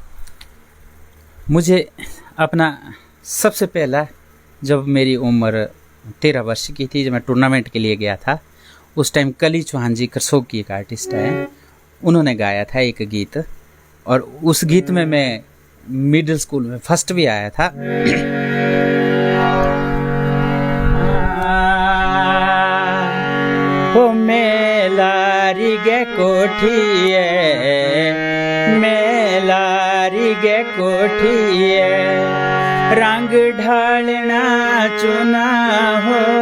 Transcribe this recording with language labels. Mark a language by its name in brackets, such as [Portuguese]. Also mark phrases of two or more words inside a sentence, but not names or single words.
[Hindi] मुझे अपना सबसे पहला, जब मेरी उम्र 13 वर्ष की थी, जब मैं टूर्नामेंट के लिए गया था, उस टाइम कली चौहान जी करसोग की एक आर्टिस्ट है, उन्होंने गाया था एक गीत, और उस गीत में मैं [English] middle school [Hindi] में फर्स्ट भी आया था। [Sirmauri] हो मेलारी गे कोठिए, मेलारी गे कोठिए, रंग ढालना चुना हो